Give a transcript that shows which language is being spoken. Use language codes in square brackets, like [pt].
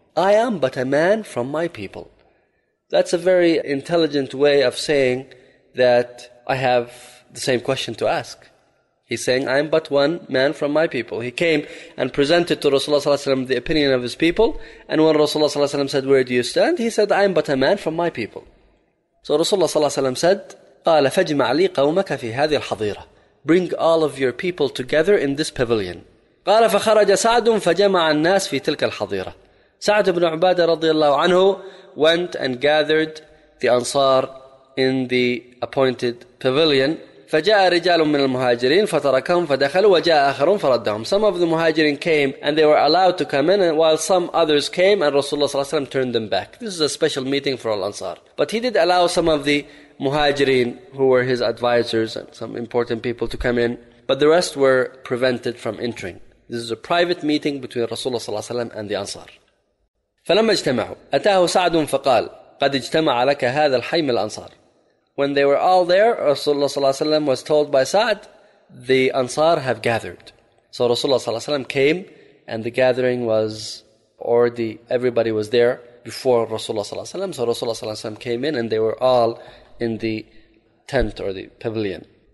[en] I am but a man from my people. That's a very intelligent way of saying that I have the same question to ask. He's saying, I am but one man from my people. He came and presented to Rasulullah ﷺ the opinion of his people. And when Rasulullah ﷺ said, where do you stand? He said, I am but a man from my people. So Rasulullah ﷺ said, [ar] قال فجمع لي قومك في هذه الحظيرة. [en] Bring all of your people together in this pavilion. [ar] قال فخرج سعد فجمع الناس في تلك الحظيرة. [en] سعد بن عبادة رضي الله عنه went and gathered the Ansar in the appointed pavilion. [ar] فجاء رجال من المهاجرين فتركهم فدخلوا وجاء آخرون فردهم. [en] Some of the Muhajirin came and they were allowed to come in, while some others came and Rasulullah صلى الله عليه وسلم turned them back. This is a special meeting for all Ansar. But he did allow some of the Muhajirin, who were his advisors and some important people, to come in, but the rest were prevented from entering. This is a private meeting between Rasulullah صلى الله عليه وسلم and the Ansar. [ar] فلما اجتمعوا أتاه سعد فقال قد اجتمع لك هذا الحي من الأنصار. [en] When they were all there, Rasulullah صلى الله عليه وسلم was told by Sa'd, the Ansar have gathered. So Rasulullah صلى الله عليه وسلم came, and the gathering was already, everybody was there before Rasulullah صلى الله عليه وسلم. So Rasulullah صلى الله عليه وسلم came in, and they were all in the tent or the pavilion.